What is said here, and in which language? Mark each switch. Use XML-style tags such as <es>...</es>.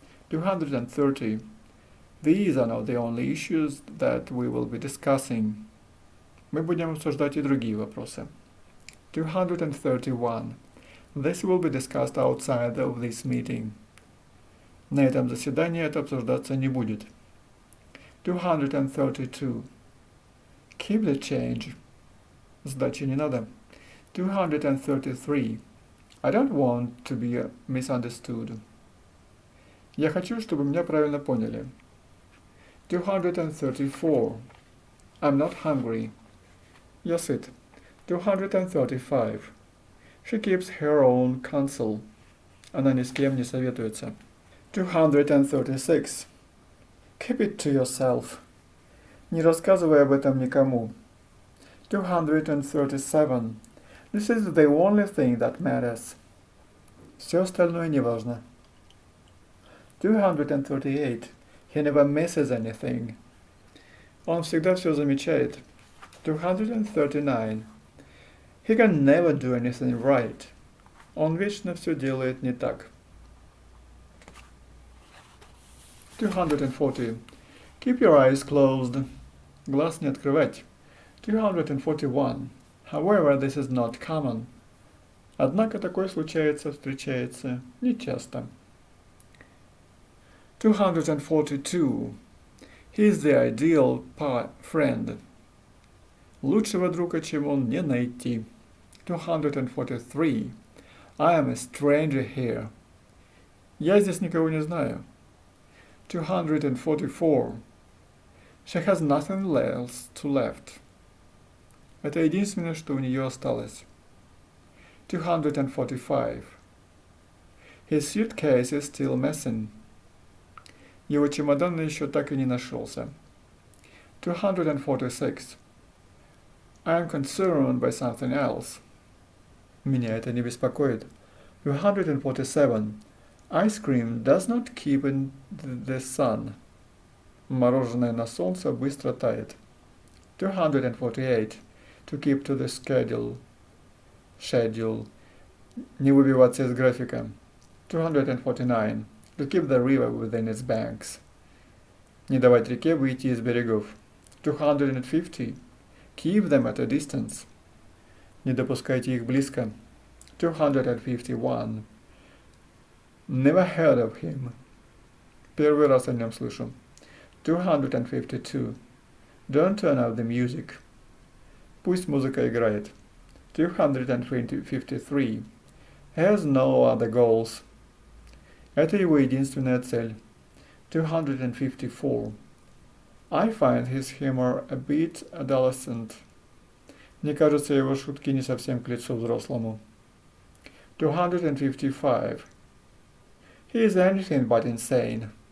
<en>230. These are not the only issues that we will be discussing.</en> <ru>Мы будем обсуждать и другие вопросы.</ru> <en>231. This will be discussed outside of this meeting.</en> <ru>На этом заседании это обсуждаться не будет.</ru> <en>232. Keep the change.</en> <ru>Сдачи не надо.</ru> <en>233. I don't want to be misunderstood.</en> <ru>Я хочу, чтобы меня правильно поняли.</ru> <en>234. I'm not hungry.</en> <ru>Я сыт.</ru> <en>235. She keeps her own counsel.</en> <ru>Она ни с кем не советуется.</ru> <en>236. Keep it to yourself.</en> <ru>Не рассказывай об этом никому.</ru> <en>237. This is the only thing that matters.</en> <ru>Все остальное не важно.</ru> <en>238. He never misses anything.</en> <ru>Он всегда все замечает.</ru> <en>239. He can never do anything right.</en> <ru>Он вечно все делает не так.</ru> <en>240. Keep your eyes closed.</en> <ru>Глаз не открывать.</ru> <en>241. However, this is not common.</en> <ru>Однако такое встречается нечасто.</ru> <en>242. He is the ideal friend.</en> <ru>Лучшего друга, чем он, не найти.</ru> <en>243. I am a stranger here.</en> <ru>Я здесь никого не знаю.</ru> <en>244. She has nothing else to left.</en> <ru>Это единственное, что у нее осталось.</ru> <en>245. His suitcase is still missing.</en> <ru>Его чемодан еще так и не нашелся.</ru> <en>246. I am concerned by something else.</en> <ru>Меня это не беспокоит.</ru> <en>247. Ice cream does not keep in the sun.</en> <ru>Мороженое на солнце быстро тает.</ru> <en>248. To keep to the schedule.</en> <ru>Не выбиваться из графика.</ru> <en>249. To keep the river within its banks.</en> <ru>Не давать реке выйти из берегов.</ru> <en>250. Keep them at a distance.</en> <ru>Не допускайте их близко.</ru> <en>251. Never heard of him.</en> <ru>Первый раз о нем слышу.</ru> <en>252. Don't turn off the music.</en> <ru>Пусть музыка играет.</ru> <en>253. Has no other goals.</en> <ru>Это его единственная цель.</ru> <en>254. I find his humor a bit adolescent.</en> <ru>Мне кажется, его шутки не совсем к лицу взрослому.</ru> <en>255. He is anything but insane.</en>